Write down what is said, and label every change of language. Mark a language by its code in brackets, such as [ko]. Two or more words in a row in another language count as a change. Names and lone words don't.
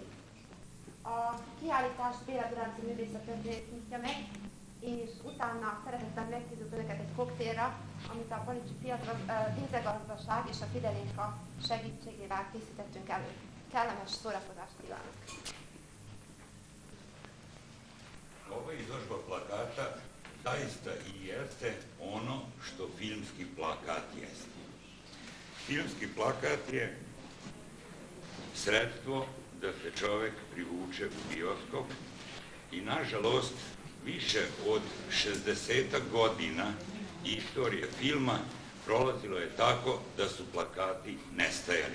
[hu] A kiállítást Béla Duranci művészettörténet nyitja meg, és utána szeretettel meghívjuk Önöket egy koktélra, amit a Pinzegazdaság és a Fidelinka segítségével készítettünk elő. Kellemes szórakozást kívánok! [sr] Ova izložba plakata zaista i jeste ono što filmski plakat jeste. Filmski plakat je sredstvo da se čovek privuče u bioskop i nažalost više od 60 godina istorije filma prolazilo je tako da su plakati nestajali.